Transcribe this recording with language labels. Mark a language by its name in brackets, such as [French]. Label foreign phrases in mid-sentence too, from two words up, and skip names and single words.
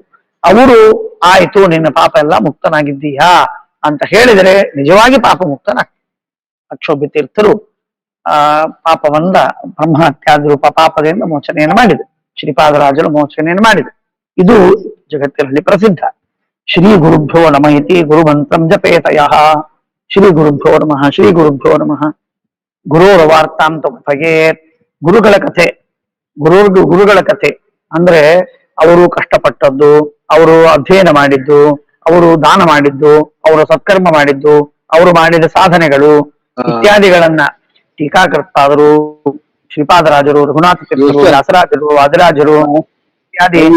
[Kannada] ಅವರು ಆಯ್ತು ನಿನ್ನ ಪಾಪ ಎಲ್ಲ ಮುಕ್ತನಾಗಿದ್ದೀಯಾ ಅಂತ ಹೇಳಿದರೆ ನಿಜವಾಗಿ ಪಾಪ ಮುಕ್ತನಾಗ್ತದೆ. ಅಕ್ಷೋಭ್ಯ ತೀರ್ಥರು ಪಾಪವನ್ನ ಬ್ರಹ್ಮಹತ್ಯಾದಿ ರೂಪ ಪಾಪದಿಂದ ಮೋಚನೆಯನ್ನು ಮಾಡಿದೆ, ಶ್ರೀಪಾದರಾಜರು ಮೋಚನೆಯನ್ನು ಮಾಡಿದೆ. ಇದು ಜಗತ್ತಿನಲ್ಲಿ ಪ್ರಸಿದ್ಧ. [Sanskrit] ಶ್ರೀ ಗುರುಭ್ಯೋ ನಮಃ ಇತಿ ಗುರುಮಂತ್ರಂ ಜಪೇತಯ. ಶ್ರೀ ಗುರುಭ್ಯೋ ನಮಃ, ಶ್ರೀ ಗುರುಭ್ಯೋ ನಮಃ. ಗುರೋರ ವಾರ್ತಾಂತ ಭಗೇತ್. [Kannada] ಗುರುಗಳ ಕಥೆ, ಗುರುಗಳ ಕಥೆ ಅಂದ್ರೆ ಅವರು ಕಷ್ಟಪಟ್ಟದ್ದು, ಅವರು ಅಧ್ಯಯನ ಮಾಡಿದ್ದು, ಅವರು ದಾನ ಮಾಡಿದ್ದು, ಅವರು ಸತ್ಕರ್ಮ ಮಾಡಿದ್ದು, ಅವರು ಮಾಡಿದ ಸಾಧನೆಗಳು ಇತ್ಯಾದಿಗಳನ್ನ ಟೀಕಾಕರ್ತಾದರು, ಶ್ರೀಪಾದರಾಜರು, ರಘುನಾಥ ತೀರ್ಥರು, ವ್ಯಾಸರಾಜರು, ವಾದಿರಾಜರು ಇತ್ಯಾದಿ